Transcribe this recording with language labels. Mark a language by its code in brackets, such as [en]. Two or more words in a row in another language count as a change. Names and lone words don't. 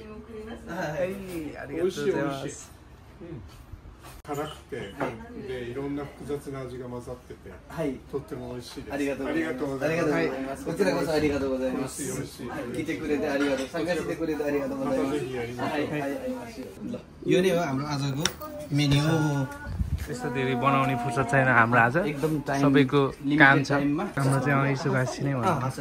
[ja] はい、ありがとうございます。辛くて、でいろんな複雑な味が混ざってて、とっても美味しいです。ありがとうございます。こちらこそありがとうございます。来てくれてありがとう。参加してくれてありがとうございます。 [ne] यो नै हो हाम्रो आजको मेन्यु त्यस्तो धेरै बनाउने फुर्सद छैन हाम्रो आज एकदम टाइम सबैको काम छ हाम्रो चाहिँ यसो गाँसी नै भन्छ